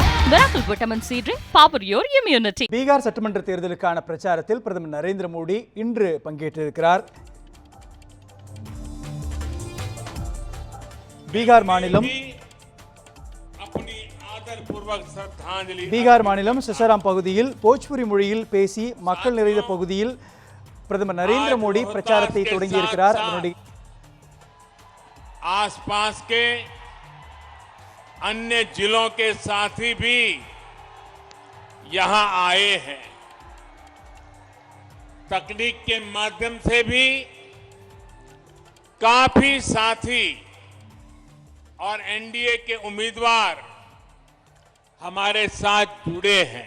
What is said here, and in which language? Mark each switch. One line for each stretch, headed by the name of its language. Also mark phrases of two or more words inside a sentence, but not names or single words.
English: Miracle Vitamin C drink, power your immunity.
Tamil: பீகார் சட்டமன்ற தேர்தலுக்கான பிரச்சாரத்தில் பிரதமர் நரேந்திர மோடி இன்று பங்கேற்றிருக்கிறார். பீகார் மாநிலம் சசாராம் பகுதியில் போஜ்புரி மொழியில் பேசி மக்கள் நிறைந்த பகுதியில் பிரதமர் நரேந்திர மோடி பிரச்சாரத்தை தொடங்கியிருக்கிறார்.
Hindi: आसपास के अन्य जिलों के साथी भी यहां आए हैं. तकनीक के माध्यम से भी काफी साथी और एनडीए के उम्मीदवार हमारे साथ जुड़े हैं.